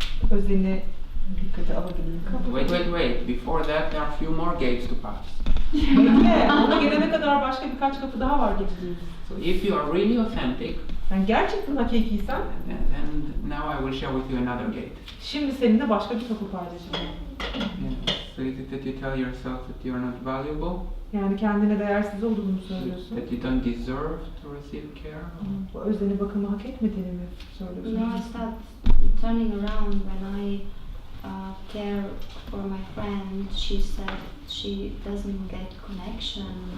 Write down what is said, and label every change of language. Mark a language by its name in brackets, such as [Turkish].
[Turkish] özeni dikkate alabilirim. [English] Wait. Before that, there are a few more gates to pass. [Turkish] Bekle, ona gelene kadar başka birkaç kapı daha var geçtiğimiz. [English] So if you are really authentic, [Turkish] Yani gerçekten hakikiysen, [English] then now I will share with you another gate. [Turkish] şimdi seninle başka bir kapı paylaşacağım. [English] So is it that you tell yourself that you are not valuable? [Turkish] Yani kendine değersiz olduğunu söylüyorsun. [English] That you don't deserve to receive care? [Turkish] Bu özeni bakımı hak etmediğini mi söylüyorsun? [English] No, I start turning around when I care for my friend. She said she doesn't get connection.